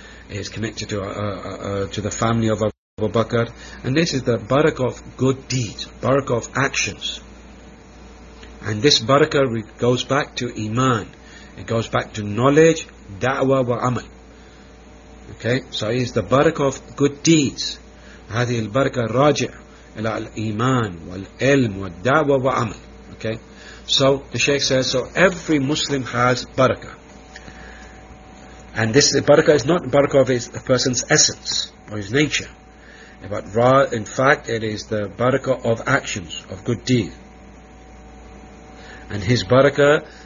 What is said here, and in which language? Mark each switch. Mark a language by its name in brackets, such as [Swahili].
[English] Is connected to the family of Abu Bakr, and this is the barakah of good deeds, barakah of actions, and this barakah goes back to iman, it goes back to knowledge, da'wah wa amal. Okay, so it is the barakah of good deeds. [Arabic] هذه البركة راجع إلى الإيمان والعلم والدعوة وعمل. [English] Okay, so the Shaykh says, so every Muslim has barakah. And this barakah is not barakah of a person's essence or his nature, but in fact it is the barakah of actions, of good deeds. And his barakah,